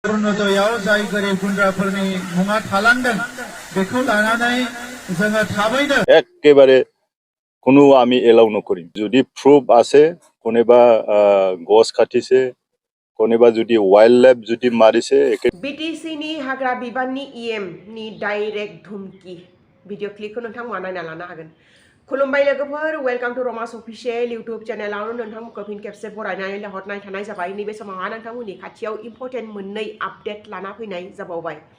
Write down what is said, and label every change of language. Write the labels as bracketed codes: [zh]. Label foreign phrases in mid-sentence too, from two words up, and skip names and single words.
[brx] अरुणोदयाव जाय गोरिब गुन्द्राफोरनि मुङा थालांदों बेखौ लानानै जोङो थाबैनो [as] একেবারে কোনো আমি এলাও নকরিম যদি প্রুফ আছে কোনেবা গছ কাটিছে কোনেবা যদি [en] wild life [as] যদি মারিছে [brx] BTC नि हाग्रा बिबाननि EM नि डाइरेक्ट धुमकी भिडिअ क्लिपखौ नोंथांमोना नायना लानो हागोन। खुलुमबाय लोगोफोर, [en] welcome to [brx] रमास [en] official YouTube [brx] चेनेलावनो नोंथांमोनखौ फिन खेबसे बरायनानै हरनाय थानाय जाबाय। नैबे समावहा नोंथांमोननि खाथियाव इम्पर्टेन्ट मोननै आपडेट लाना फैनाय जाबावबाय।